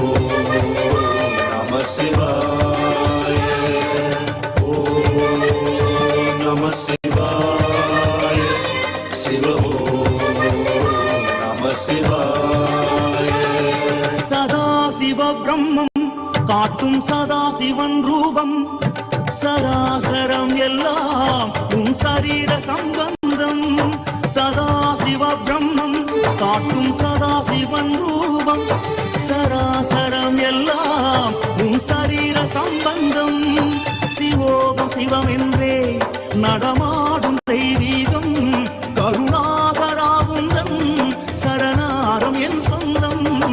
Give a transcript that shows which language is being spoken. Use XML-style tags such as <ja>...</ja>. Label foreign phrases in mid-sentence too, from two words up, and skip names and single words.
<sa>नमः शिवाय ॐ नमः शिवाय शिव ॐ नमः शिवाय</sa> <ta>சதாசிவ பிரம்மம் காட்டும் சதாசிவன் ரூபம் சராசரம் எல்லாம் உன் சரீர சம்பந்தம் சதாசிவ பிரம்மம் காட்டும் சதாசிவன் ரூபம் சராசரம் எல்லாம் உன் சரீர சம்பந்தம் சிவோகம் சிவம் என்றே நடமாடும் தெய்வீகம் கருணாகராவுந்தன் சரணாரம் என் சொந்தம்</ta>